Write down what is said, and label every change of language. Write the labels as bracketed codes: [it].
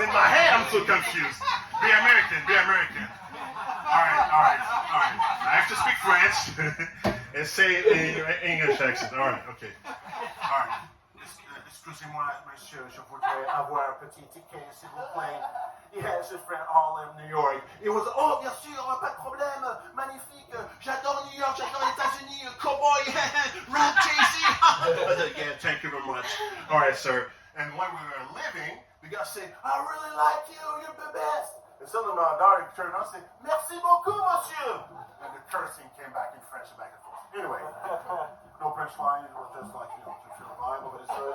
[en] In my head, I'm so confused. Be American. All right. I have to speak French and say it in English accent. All right, okay. All right. [fr] Excusez-moi, monsieur, je voudrais avoir un petit ticket, s'il vous plaît. [en] Yes, it's from Harlem, New York. It was, oh, [fr] bien sûr, pas de problème, magnifique. J'adore New York, j'adore les États-Unis, cowboy, rap, Jay-Z. [en] Yeah, thank you very much. All right, sir. And when we were leaving, the guy said, I really like you, you're the best. And suddenly my daughter turned around and said, [fr] merci beaucoup, monsieur. [en] And the cursing came back in French and back and forth. Anyway, no French line, it was just like, to feel the vibe of it.